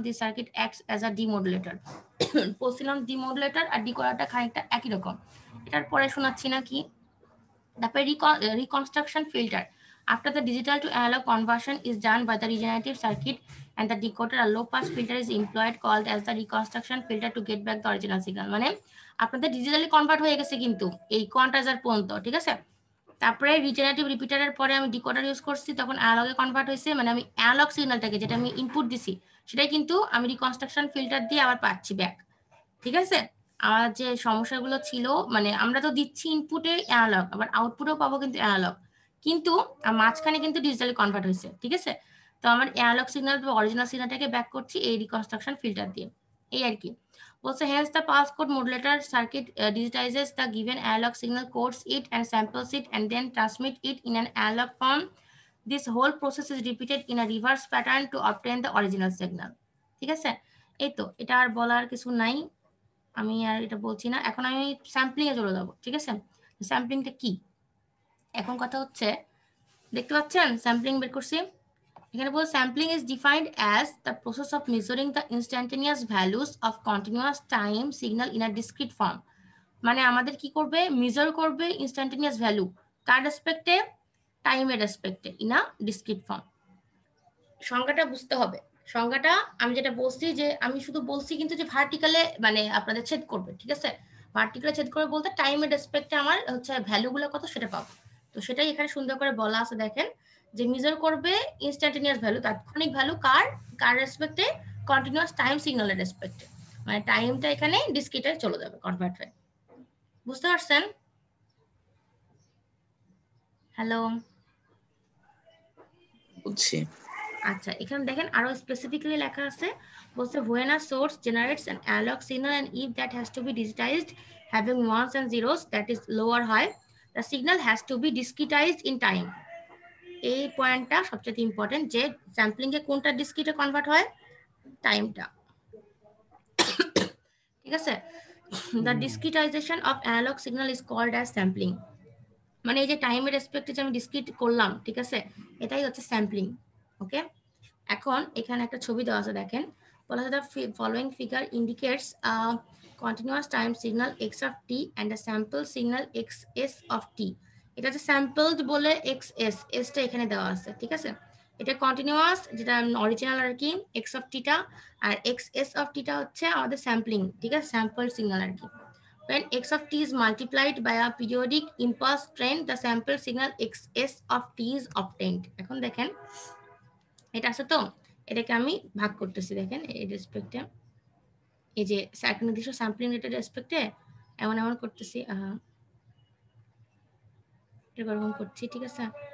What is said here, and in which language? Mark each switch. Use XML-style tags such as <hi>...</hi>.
<en>This circuit acts as a demodulator.</en> <bn>বলছিলাম ডিমodulator আর ডিকোডারটা খানিকটা একই রকম। এটার পরে শোনাচ্ছি না কি। তারপরে reconstruction filter.</bn> <en>After the digital to analog conversion is done by the regenerative circuit and the decoder, a low pass filter is employed called as the reconstruction filter to get back the original signal.</en> <bn>মানে আপনাদের digitally convert হয়ে গেছে কিন্তু এই কোয়ান্টাইজার পর্যন্ত, ঠিক আছে? তারপরে রিজেনারেটিভ রিপিটারের পরে আমি ডিকোডার ইউজ করছি, তখন অ্যানালগে কনভার্ট হয়েছে, মানে আমি অ্যানালগ সিগন্যালটাকে যেটা আমি ইনপুট দিছি সেটাই কিন্তু আমি রিকনস্ট্রাকশন ফিল্টার দিয়ে আবার পাচ্ছি ব্যাক, ঠিক আছে? আমার যে সমস্যাগুলো ছিল, মানে আমরা তো দিচ্ছি ইনপুটে অ্যানালগ, আবার আউটপুটেও পাবো কিন্তু অ্যানালগ, কিন্তু মাঝখানে কিন্তু ডিজিটালি কনভার্ট হয়েছে, ঠিক আছে? তো আমার অ্যানালগ সিগন্যাল বা অরিজিনাল সিগন্যালটাকে ব্যাক করছি এই রিকনস্ট্রাকশন ফিল্টার দিয়ে, এই আর কি।</bn> <en>Also, hence the passcode modulator circuit digitizes the given analog signal, codes it and samples it, and then transmit it in an analog form. This whole process is repeated in a reverse pattern to obtain the original signal.</en> <bn>ঠিক আছে? এই তো, এটা আর বলার কিছু নাই, আমি আর এটা বলছি না। এখন আমি স্যাম্পলিং এ চলে যাব, ঠিক আছে? স্যাম্পলিংটা কি? এখন কথা হচ্ছে, দেখতে পাচ্ছেন স্যাম্পলিং বের করছি। এখানে বল</bn> <en>sampling is defined as the process of measuring the instantaneous values of continuous time signal in a discrete form.</en> <bn>মানে আমাদের কি করবে, মেজার করবে ইনস্ট্যান্টেনিয়াস ভ্যালু কার রেসপেক্টে, টাইমের রেসপেক্টে</bn> <en>In a discrete form.</en> <bn>সংজ্ঞাটা বুঝতে হবে। সংজ্ঞাটা আমি যেটা বলছি যে আমি শুধু বলছি কিন্তু যে ভার্টিক্যালে মানে আপনাদের ছেদ করবে, ঠিক আছে? ভার্টিক্যালে ছেদ করবে বলতে টাইমের রেসপেক্টে আমার হচ্ছে ভ্যালুগুলো কত সেটা পাবো। তো সেটাই এখানে সুন্দর করে বলা আছে, দেখেন যে মেজার করবে ইনস্ট্যান্টেনিয়াস ভ্যালু, তাৎক্ষণিক ভ্যালু কার রেসপেক্টে, কন্টিনিউয়াস টাইম সিগন্যালের রেসপেক্টে, মানে টাইমটা এখানে ডিসক্রিটে চলে যাবে কনভার্ট হয়ে। বুঝতে পারছেন? হ্যালো, বুঝছি। আচ্ছা, এখানে দেখেন আরো স্পেসিফিক্যালি লেখা আছে, বলছে</bn> <en>when a source generates an analog signal and if that has to be digitized having ones and zeros, that is low or high, the signal has to be discretized in time.</en> <bn>এই পয়েন্টটা সবচেয়ে important, যে sampling এ কোনটা ডিসক্রিটে convert হয়, টাইমটা, ঠিক আছে?</bn> <en>The discretization of analog signal is called as sampling.</en> <bn>মানে এই যে টাইমের রেসপেক্টে যে আমি ডিসক্রিট করলাম, ঠিক আছে, এটাই হচ্ছে স্যাম্পলিং। ওকে, এখন এখানে একটা ছবি দেওয়া আছে, দেখেন বলা আছে</bn> <en>the following figure indicates a continuous time signal x of t and a sample signal xs of t.</en> <bn>এটা যে স্যাম্পলড বলে xs, টা এখানে দেওয়া আছে, ঠিক আছে? এটা কন্টিনিউয়াস, যেটা অরিজিনাল আর কি, x of t টা, আর xs of t টা হচ্ছে আমাদের স্যাম্পলিং, ঠিক আছে? স্যাম্পল সিগন্যাল আর কি।</bn> <en>When x of t is multiplied by a periodic impulse train, the sample signal xs of t is obtained.</en> <bn>এখন দেখেন এটা আছে, তো এটাকে আমি ভাগ করতেছি, দেখেন এই রেসপেক্টে, এই যে একটা নির্দিষ্ট স্যাম্পলিং রেটের রেসপেক্টে এমন এমন করতেছি, এরকম করছি, ঠিক আছে?</bn>